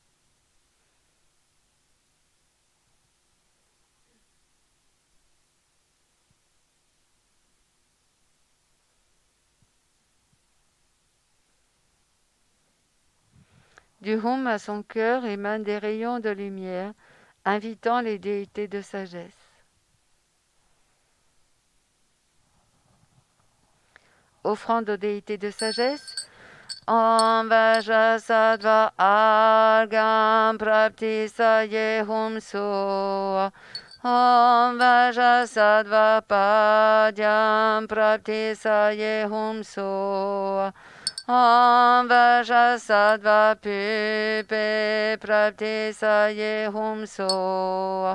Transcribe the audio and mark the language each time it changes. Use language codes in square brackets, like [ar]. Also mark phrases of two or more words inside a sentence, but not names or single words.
[fr] Du Hum à son cœur émanent des rayons de lumière, invitant les déités de sagesse. Offrande aux déités de sagesse, [sa] Om Vajrasattva Argam Prapti Saye Hum So. Om Vajrasattva Padyam Prapti Saye Hum So. Om Vajrasattva Pupe Prapti Saye Hum So.